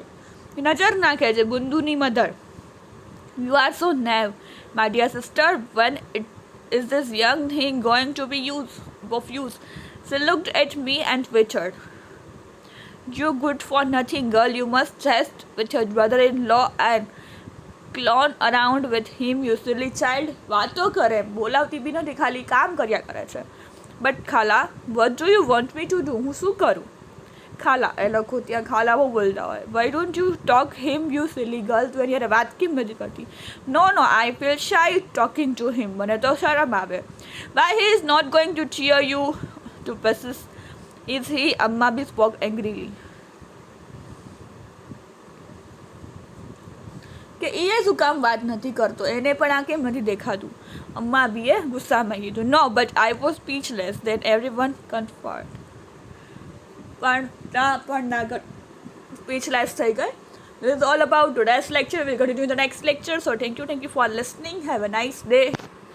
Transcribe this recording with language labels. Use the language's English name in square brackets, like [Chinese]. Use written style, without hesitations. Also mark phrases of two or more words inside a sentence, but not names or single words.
[Gujarati] નજર નાખે છે બુંદુની મધર. [English] You are so naive, my dear sister. When is this young thing going to be of use? She looked at me and whispered, "You good for nothing girl. You must rest with your brother-in-law and clown around with him, you silly child." [Gujarati] વાતો કરે, બોલાવતી બી નથી, ખાલી કામ કર્યા કરે છે. બટ ખાલા, [English] what do you want me to do? [Gujarati] હું શું કરું? ખાલા, એ લોકો ત્યાં ખાલા બહુ બોલતા હોય. [English] Why don't you talk him, you silly girl? [Gujarati] તું એની યારે વાત કેમ નથી કરતી? [English] No, I feel shy talking to him. [Gujarati] મને તો શરમ આવે. [English] Why he is not going to cheer you to pieces? Is he? Amma Bi spoke angrily. [Gujarati] કે એ શું કામ વાત નથી કરતો, એને પણ આ કેમ નથી દેખાતું? અમ્મા બીએ ગુસ્સામાં કીધું. [English] No, but I was speechless. Then everyone conferred. [Gujarati] પણ ત્યાં પણ ના સ્પીચલેસ થઈ ગઈ. [English] This is all about today's lecture. We'll continue in the next lecture. So thank you for listening. Have a nice day.